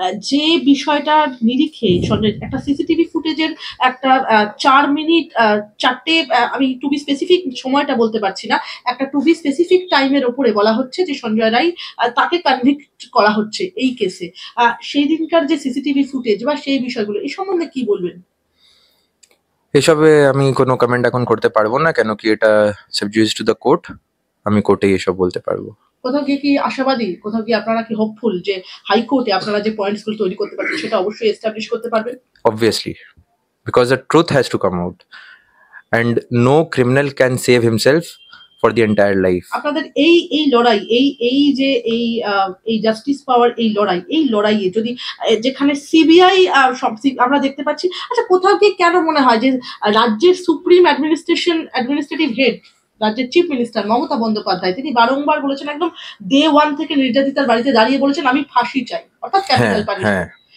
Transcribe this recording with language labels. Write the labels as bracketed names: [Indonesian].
[Bangla] যে বিষয়টার নিরিখে একটা সিসিটিভি ফুটেজের একটা 4 মিনিট 4টে, আমি [English] to be specific [Bangla] সময়টা বলতে পারছি না, একটা টু বি স্পেসিফিক টাইমের ওপরে বলা হচ্ছে যে সঞ্জয় রায় তাকে কনভিক্ট করা হচ্ছে এই কেসে, সেই দিনকার যে সিসিটিভি ফুটেজ বা সেই বিষয়গুলো এই সম্বন্ধে কি বলবেন? এসবে আমি কোনো কমেন্ট এখন করতে পারবো না, কেন কি এটা [English] sub judice to the court, [Bangla] আমি কোর্টেই এসব বলতে পারবো। কোথাও গিয়ে কি আশাবাদী, কোথাও গিয়ে আপনারা কি হোপফুল যে হাইকোর্টে আপনারা যে পয়েন্টস গুলো তৈরি করতে পারবেন সেটা অবশ্যই এস্টাবলিশ করতে পারবেন? [English] Obviously, because the truth has to come out and no criminal can save himself for the entire life. [Bangla] আপনাদের এই লড়াই, এই যে এই জাস্টিস পাওয়ার এই লড়াইয়ে যদি যেখানে সিবিআই আমরা দেখতে পাচ্ছি, আচ্ছা কোথাও কি কেন মনে হয় যে রাজ্যের সুপ্রিম অ্যাডমিনিস্ট্রেটিভ হেড রাজ্যের চিফ মিনিস্টার মমতা বন্দ্যোপাধ্যায় তিনি বারংবার বলেছেন, একদম ডে ওয়ান থেকে নির্যাতিতার বাড়িতে দাঁড়িয়ে বলেছেন আমি ফাঁসি চাই, অর্থাৎ ক্যাপিটাল পানিশমেন্ট।